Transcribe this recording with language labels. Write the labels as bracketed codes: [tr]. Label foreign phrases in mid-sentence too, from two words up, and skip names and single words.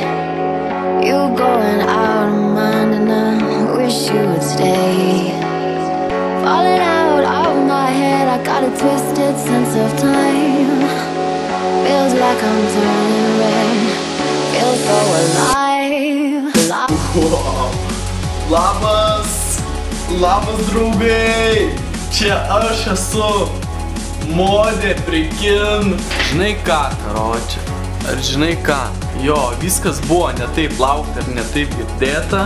[en] You going out of mind and I wish you would stay. Falling out of my head, I got a twisted sense of time. Feels like I'm turning red, feels so alive. Wow. [lt] Labas draugai, čia aš esu Modė Prikin. Žinai ką, karoče, ar žinai ką? Jo, viskas buvo ne taip laukta ir ne taip girdėta.